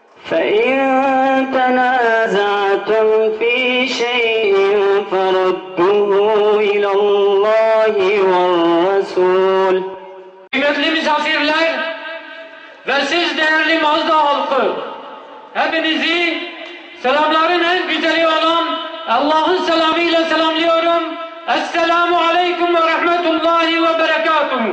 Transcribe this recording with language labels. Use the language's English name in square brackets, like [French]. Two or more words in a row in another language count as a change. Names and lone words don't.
[Arabic] فإن تنازعتم في شيء فردوه إلى الله والرسول. [Turkish] Kıymetli misafirler ve siz değerli Mazda halkı, hepinizi selamların en güzeli olan Allah'ın selamıyla selamlıyorum. [Arabic] السلام عليكم ورحمة الله وبركاته.